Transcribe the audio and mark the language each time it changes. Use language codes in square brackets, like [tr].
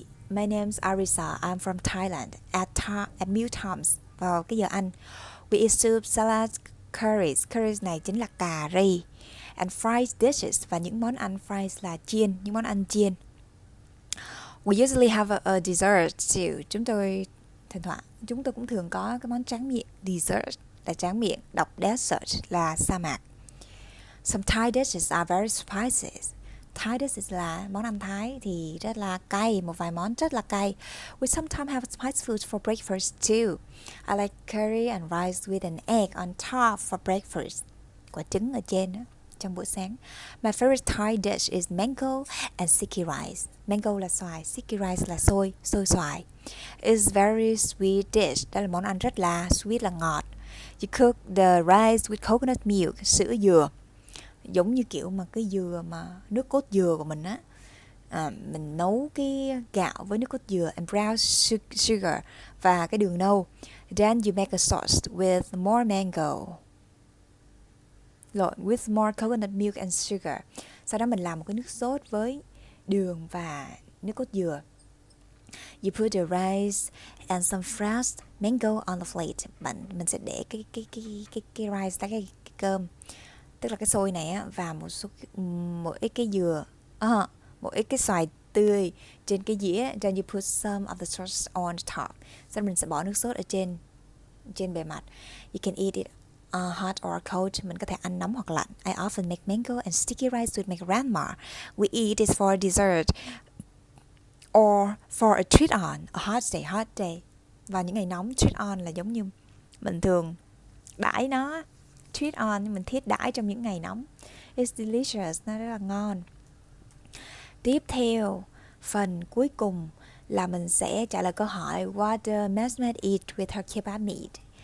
[en] My name's Arisa. I'm from Thailand. At meal times, [vi] vào cái giờ ăn, [en] we eat soup, salad, curries. [vi] Curries này chính là cà ri. [en] And fried dishes, [vi] và những món ăn fried là chiên, những món ăn chiên. [en] We usually have a dessert too. [vi] Chúng tôi cũng thường có cái món tráng miệng. Dessert là tráng miệng, đọc dessert là sa mạc. [en] Some Thai dishes are very spicy. [vi] Thai dishes là món ăn Thái thì rất là cay, một vài món rất là cay. [en] We sometimes have spicy food for breakfast too. I like curry and rice with an egg on top for breakfast. [vi] Quả trứng ở trên đó, trong bữa sáng. [en] My favorite Thai dish is mango and sticky rice. [vi] Mango là xoài, sticky rice là xôi xoài. [en] It's very sweet dish. [vi] Đó là món ăn rất là sweet, là ngọt. [en] You cook the rice with coconut milk, [vi] sữa dừa. Giống như kiểu mà cái dừa mà nước cốt dừa của mình á. Mình nấu cái gạo với nước cốt dừa [en] and brown sugar [vi] và cái đường nâu. [en] Then you make a sauce with more mango. With more coconut milk and sugar. [vi] Sau đó mình làm một cái nước sốt với đường và nước cốt dừa. [en] You put the rice and some fresh mango on the plate. [vi] Mình sẽ để cái rice, cái cơm, tức là cái xôi này á, và một ít cái dừa, một ít cái xoài tươi trên cái dĩa. [en] Then you put some of the sauce on top. [vi] Sau đó mình sẽ bỏ nước sốt ở trên bề mặt. [en] You can eat it hot or cold. [vi] Mình có thể ăn nóng hoặc lạnh. [en] I often make mango and sticky rice with my grandma. We eat it for dessert or for a treat on a hot day. [vi] Vào những ngày nóng, treat on là giống như mình thường đãi nó, treat on nhưng mình thiết đãi trong những ngày nóng. [en] It's delicious, [vi] nó rất là ngon. Tiếp theo, phần cuối cùng là mình sẽ trả lời câu hỏi [en] What does Mehmet eat with her kebab meat?